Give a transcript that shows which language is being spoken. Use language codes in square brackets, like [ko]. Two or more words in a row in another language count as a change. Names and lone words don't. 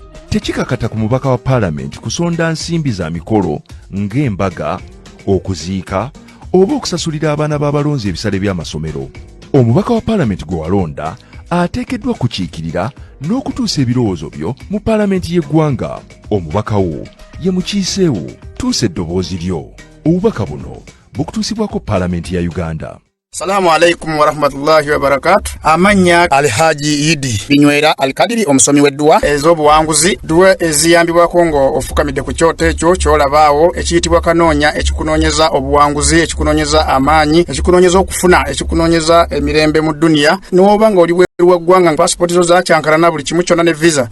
[lg] Tekikakata ku mubaka wa paalamenti kusonda nsimbi za mikolo ng'embaga, okuziika oba okusasulira abaana b'abalonzi ebisale by'amasomero. Omubaka wa paalamenti gwe walonda ateekeddwa kukiikirira n'okutuusa ebirowoozo byo mu paalamenti y'eggwanga. Omubaka wo ye mukiiseewo. Tuusa eddoboozi lyo. Obubaka buno bukutuusibwako paalamenti ya Uganda. [ar] السلام عليكم ورحمة الله وبركاته. [lg] Amanya Alhaji Idi Binywera Alkadiri omusomi w'edduwa ez'obuwanguzi, duwa eziyambibwako ngo ofukamidde ku kyoto ekyo ky'olabaawo ekiyitibwa kanoonya, ekikunoonyeza obuwanguzi, ekikunoonyeza amaanyi, ekikunoonyeza okufuna, ekikunoonyeza emirembe mu duniya. N'oba nga oli bweru ggwanga passport zo zakyankalana buli kimu kyonna ne visa.